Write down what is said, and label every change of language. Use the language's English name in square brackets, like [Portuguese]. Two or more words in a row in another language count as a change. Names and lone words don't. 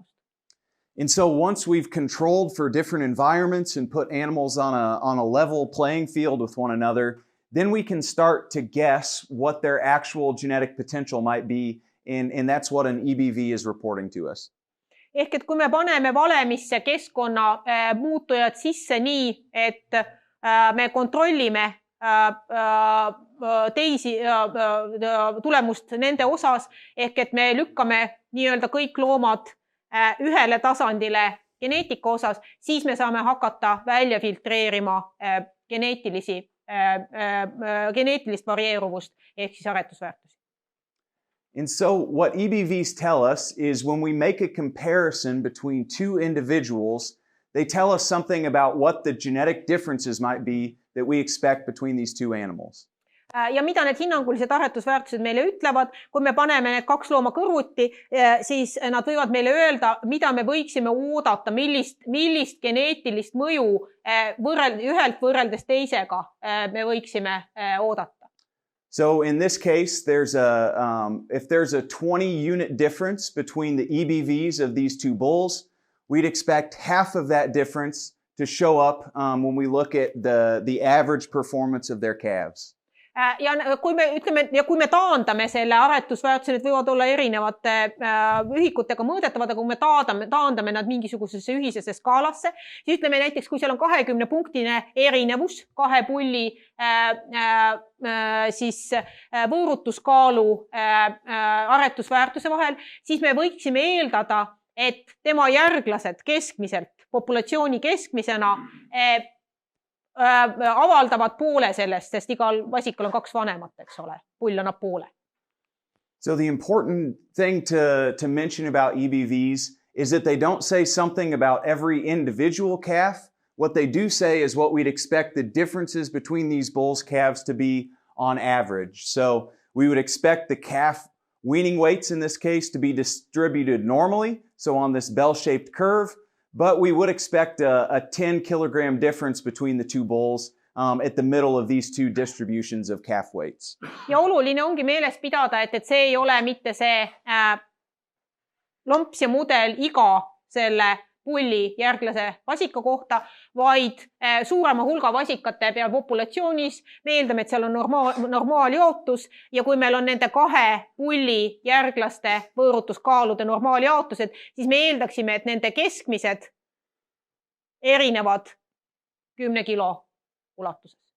[English] And so once we've controlled for different environments and put animals on a level playing field with one another, then we can start to guess what their actual genetic potential might be, and that's what an EBV is reporting to us. [Estonian] Ehk et kui me paneme valemisse keskkonna muutujad sisse nii, et me kontrollime teisi tulemust nende osas, ehk et me lükkame nii-öelda kõik loomad ühele tasandile geneetika osas, siis me saame hakata välja filtreerima geneetilist varieeruvust ehk siis aretusväärtusi. [English] And so what EBVs tell us is when we make a comparison between two individuals, they tell us something about what the genetic differences might be that we expect between these two animals. [Estonian] Ja mida need hinnangulised aretusväärtused meile ütlevad, kui me paneme need kaks looma kõrvuti, siis nad võivad meile öelda, mida me võiksime oodata, millist geneetilist mõju ühelt võrreldes teisega me võiksime oodata. [English] So in this case, if there's a 20-unit difference between the EBVs of these two bulls, we'd expect half of that difference to show up when we look at the average performance of their calves. [Estonian] Ja kui me taandame selle aretusväärtuse, need võivad olla erinevate ühikutega mõõdetavad, aga kui me taandame nad mingisugusesse ühisesse skaalasse, siis ütleme näiteks, kui seal on 20-punktine erinevus kahe pulli siis võõrutuskaalu aretusväärtuse vahel, siis me võiksime eeldada, et tema järglased keskmiselt, populatsiooni keskmisena avaldavad poole sellest, sest igal vasikal on kaks vanemat, eks ole, pull annab poole. [English] So the important thing to mention about EBVs is that they don't say something about every individual calf. What they do say is what we'd expect the differences between these bulls' calves to be on average. So we would expect the calf weaning weights in this case to be distributed normally, so on this bell-shaped curve. But we would expect a 10 kilogram difference between the two bulls at the middle of these two distributions of calf weights. [Estonian] Ja oluline ongi meeles pidada, et see ei ole mitte see lomps ja mudel iga selle pulli järglase vasika kohta, vaid suurema hulga vasikate peal populatsioonis. Me eeldame, et seal on normaaljaotus ja kui meil on nende kahe pulli järglaste võõrutuskaalude normaaljaotused, siis me eeldaksime, et nende keskmised erinevad 10 kilo ulatuses.